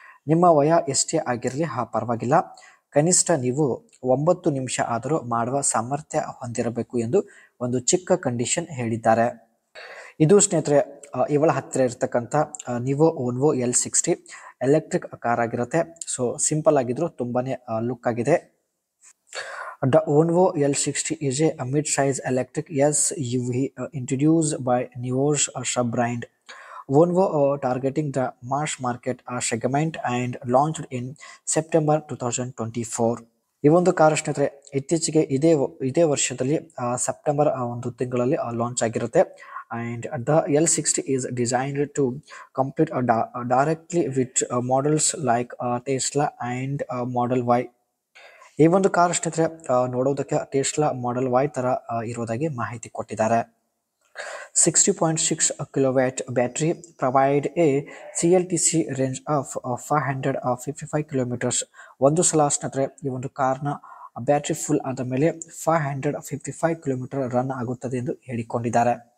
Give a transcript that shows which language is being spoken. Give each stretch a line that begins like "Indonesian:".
Kannada: ನಿಮ್ಮ ವಯ ಎಷ್ಟೇ ಆಗಿರಲಿ ಪರವಾಗಿಲ್ಲ, ಕನಿಷ್ಠ ನೀವು 9 ನಿಮಿಷ ಆದರೂ ಮಾಡುವ ಸಾಮರ್ಥ್ಯ ಹೊಂದಿರಬೇಕು ಎಂದು ಒಂದು ಚಿಕ್ಕ ಕಂಡೀಷನ್ ಹೇಳಿದ್ದಾರೆ. ಇದು ಸ್ನೇಹಿತರೆ ಇವಳ ಹತ್ತಿರ ಇರ್ತಕ್ಕಂಥ ನೀವು ಓನ್ವೋ L60 ಎಲೆಕ್ಟ್ರಿಕ್ ಕಾರ್ ಆಗಿರುತ್ತೆ. ಸೊ ಸಿಂಪಲ್ ಆಗಿದ್ರು ತುಂಬಾನೇ ಲುಕ್ ಆಗಿದೆ.
English: The Onvo L60 is a mid-size electric SUV introduced by Nivo's sub-brand Onvo, targeting the mass market segment and launched in September 2024.
Kannada: ಈ ಒಂದು ಕಾರ್ ಸ್ನೇಹಿತರೆ ಇತ್ತೀಚೆಗೆ ಇದೇ ವರ್ಷದಲ್ಲಿ ಸೆಪ್ಟೆಂಬರ್ ಒಂದು ತಿಂಗಳಲ್ಲಿ ಲಾಂಚ್ ಆಗಿರುತ್ತೆ.
English: And the L60 is designed to compete directly with models like Tesla and Model Y.
Kannada: ಈ ಒಂದು ಕಾರ್ ಸ್ನೇಹಿತರೆ ನೋಡೋದಕ್ಕೆ ಟೆಸ್ಲಾ ಮಾಡೆಲ್ Y ತರ ಇರೋದಾಗಿ ಮಾಹಿತಿ ಕೊಟ್ಟಿದ್ದಾರೆ.
English: 60.6 kW battery provide a CLTC range of 555 kilometres.
Kannada: ಒಂದು ಸಲ ಸ್ನೇಹಿತರೆ ಈ ಒಂದು ಕಾರ್ನ ಬ್ಯಾಟರಿ ಫುಲ್ ಆದ ಮೇಲೆ 555 ಕಿಲೋಮೀಟರ್ ರನ್ ಆಗುತ್ತದೆ ಎಂದು ಹೇಳಿಕೊಂಡಿದ್ದಾರೆ.